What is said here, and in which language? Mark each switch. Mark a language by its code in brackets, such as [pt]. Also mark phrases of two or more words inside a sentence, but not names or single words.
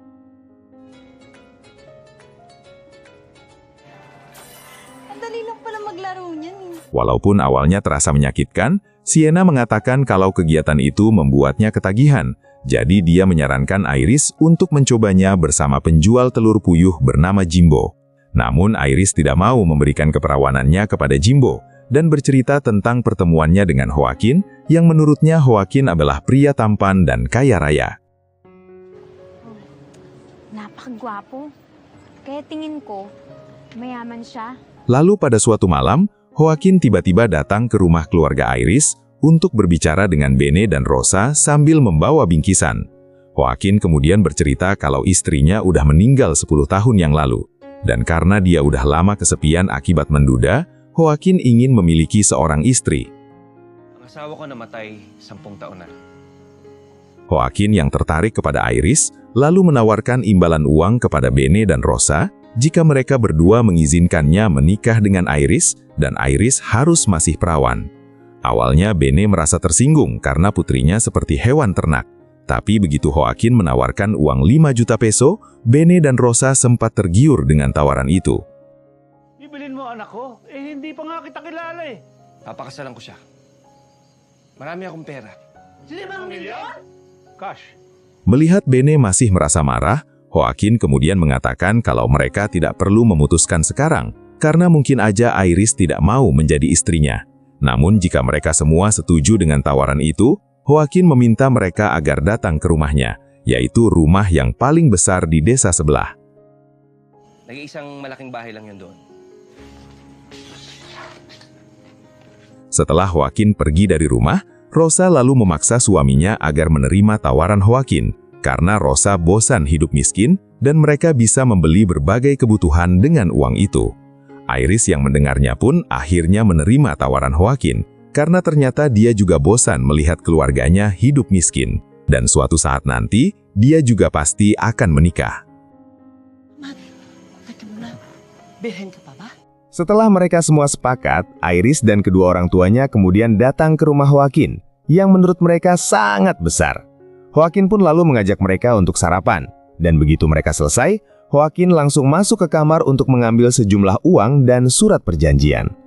[id] Walaupun awalnya terasa menyakitkan, Sienna mengatakan kalau kegiatan itu membuatnya ketagihan, jadi dia menyarankan Iris untuk mencobanya bersama penjual telur puyuh bernama Jimbo. Namun Iris tidak mau memberikan keperawanannya kepada Jimbo, dan bercerita tentang pertemuannya dengan Joaquin, yang menurutnya Joaquin adalah pria tampan dan kaya raya. [tl] Napakagwapo. Kaya tingin ko, mayaman siya. [id] Lalu pada suatu malam, Joaquin tiba-tiba datang ke rumah keluarga Iris untuk berbicara dengan Bene dan Rosa sambil membawa bingkisan. Joaquin kemudian bercerita kalau istrinya udah meninggal 10 tahun yang lalu. Dan karena dia udah lama kesepian akibat menduda, Joaquin ingin memiliki seorang istri. [tl] Ang asawa ko namatay 10 taon na. [id] Joaquin yang tertarik kepada Iris, lalu menawarkan imbalan uang kepada Bene dan Rosa jika mereka berdua mengizinkannya menikah dengan Iris, dan Iris harus masih perawan. Awalnya Bene merasa tersinggung karena putrinya seperti hewan ternak. Tapi begitu Joaquin menawarkan uang 5 juta peso, Bene dan Rosa sempat tergiur dengan tawaran itu. [tl] Ibilin mo anak ko? Hindi pa nga kita kilala eh. Papakasalan ko siya. Marami akong pera. 5 milyon? Cash. [id] Melihat Bene masih merasa marah, Joaquin kemudian mengatakan kalau mereka tidak perlu memutuskan sekarang, karena mungkin aja Iris tidak mau menjadi istrinya. Namun jika mereka semua setuju dengan tawaran itu, Joaquin meminta mereka agar datang ke rumahnya, yaitu rumah yang paling besar di desa sebelah. [tl] Nag-iisang malaking bahay lang yun doon. [id] Setelah Joaquin pergi dari rumah, Rosa lalu memaksa suaminya agar menerima tawaran Joaquin, karena Rosa bosan hidup miskin dan mereka bisa membeli berbagai kebutuhan dengan uang itu. Iris yang mendengarnya pun akhirnya menerima tawaran Joaquin, karena ternyata dia juga bosan melihat keluarganya hidup miskin, dan suatu saat nanti, dia juga pasti akan menikah. [tl] Bilhin ka pa ba? [id] Setelah mereka semua sepakat, Iris dan kedua orang tuanya kemudian datang ke rumah Joaquin, yang menurut mereka sangat besar. Joaquin pun lalu mengajak mereka untuk sarapan, dan begitu mereka selesai, Joaquin langsung masuk ke kamar untuk mengambil sejumlah uang dan surat perjanjian.